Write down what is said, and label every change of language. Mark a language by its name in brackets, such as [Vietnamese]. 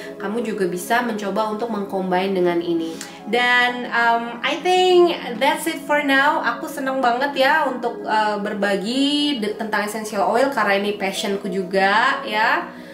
[Indonesian] Kamu juga bisa mencoba untuk mengcombine dengan ini. Dan [English] I think that's it for now. [Indonesian] Aku seneng banget ya untuk berbagi tentang essential oil karena ini passionku juga ya.